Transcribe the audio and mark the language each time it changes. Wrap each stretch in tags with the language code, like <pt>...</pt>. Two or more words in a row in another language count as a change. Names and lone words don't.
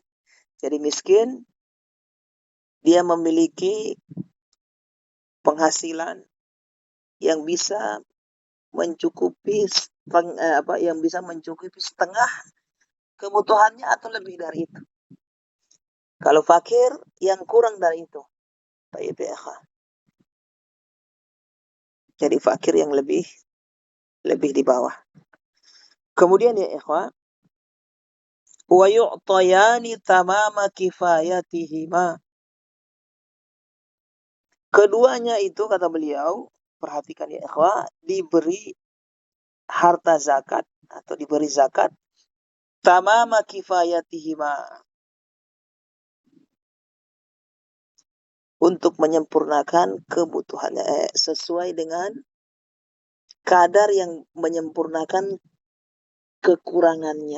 <id>Jadi miskin, dia memiliki penghasilan yang bisa mencukupi setengah kebutuhannya atau lebih dari itu. Kalau fakir, yang kurang dari itu. Jadi fakir yang lebih di bawah. Kemudian</id> <ar>يا إخوة, ويعطيان تمام كفايتهما.</ar> <id>Keduanya itu, kata beliau, perhatikan</id> <ar>يا إخوة,</ar> <id>diberi harta zakat atau diberi zakat</id> <ar>تمام كفايتهما,</ar> <id>untuk menyempurnakan kebutuhannya, sesuai dengan kadar yang menyempurnakan kekurangannya.</id>